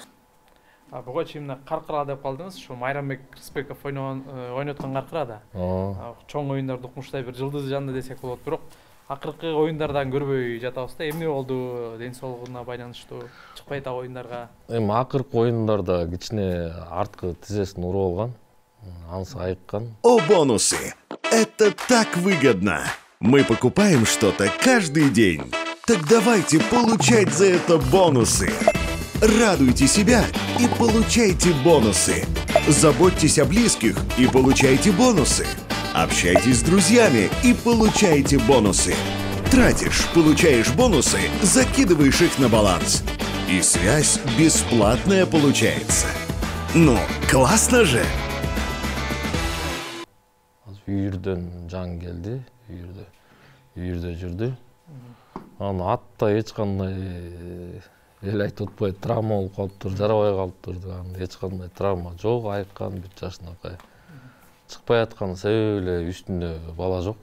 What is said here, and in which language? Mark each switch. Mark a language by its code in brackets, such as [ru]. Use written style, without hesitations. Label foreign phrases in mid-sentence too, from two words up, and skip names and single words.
[ky] Буга чейин каркыра деп калдыңыз. Ушу Майрамбек Рысбеков ойноткон каркыра да. Чоң оюндарда укмуштай бир жылдызы жанды десек болот, бирок акыркы оюндардан көрбөй жатабыз да. Эмне болду? Ден соолугуна байланыштуу чыкпай атат оюндарга. Эми акыркы оюндарда кичине арткы тизесин уруп алган. Анысы айыккан. [ru] О, бонусы! Это так выгодно! Мы покупаем что-то каждый день. Так давайте получать за это бонусы. Радуйте себя и получайте бонусы. Заботьтесь о близких и получайте бонусы. Общайтесь с друзьями и получайте бонусы. Тратишь, получаешь бонусы, закидываешь их на баланс. И связь бесплатная получается. Ну, классно же! [ky] Үйүрдөн жан келди, үйүрдө жүрдү. Аны атта эч кандай эл айтып атпайт, травма болуп калыптыр, жарабай калыптыр деген. Эч кандай травма жок, айыккан 1 жашынакай. Чыкпай аткан себеби эле үстүндө бала жок.